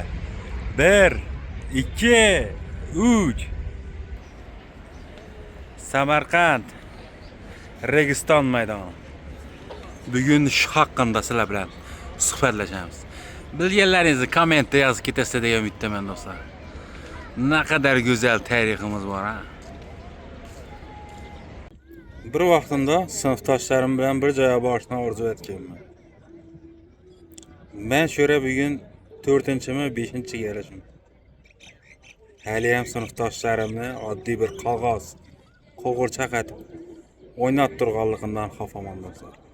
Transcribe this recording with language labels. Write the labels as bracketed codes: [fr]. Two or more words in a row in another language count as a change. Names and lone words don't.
[uz] 1 2 3 Samarqand Registon maydoni. Bugun shu haqida sizlar bilan suhbatlashamiz. Bilganlaringizni kommentda yozib ketasizlar degan umiddaman do'stlar. [tr] Ne kadar güzel tariximiz var ha. [uz] Bir vaqtimda sinfdoshlarim bilan bir joyga borishni orzu etganman. Men shu yerga bugun 4-mi, 5-chi kelishim. Hali ham sinfdoshlarimni oddiy bir qog'oz, qo'g'irchoq etib o'ynab turganligidan xafaman do'stlar.